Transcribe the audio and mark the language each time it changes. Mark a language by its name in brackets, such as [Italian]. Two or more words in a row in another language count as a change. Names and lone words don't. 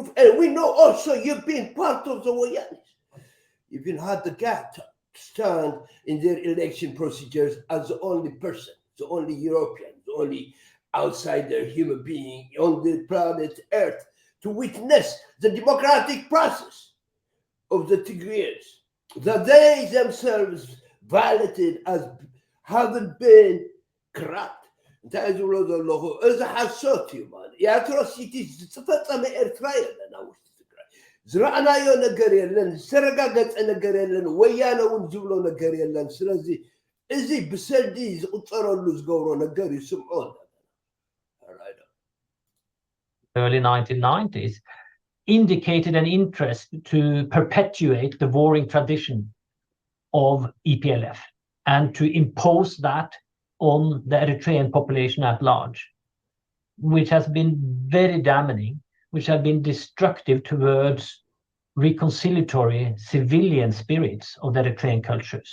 [English] And we know also you've been part of the Wayanes. You've been had the gap to stand in their election procedures as the only person, the only European, the only outsider human being on the planet Earth to witness the democratic process of the Tigrayans that they themselves validated as having been corrupt. [Tigrinya] እንታይ ዝብሎ ዘለኹ እዚ ሓሶት እዩ ማለት የአትሮሲቲስ ዝፈፀመ ኤርትራ የለን ኣብ ውሽጢ ትግራይ ዝረኣናዮ ነገር የለን ዝተረጋገፀ ነገር የለን ወያነ እውን ዝብሎ ነገር የለን ስለዚ እዚ ብሰልዲ ዝቁፀረሉ ዝገብሮ ነገር ይስምዖ [English] early 1990s indicated an interest to perpetuate the warring tradition of EPLF and to impose that on the Eritrean population at large, which has been very damaging, which has been destructive towards reconciliatory civilian spirits of the Eritrean cultures.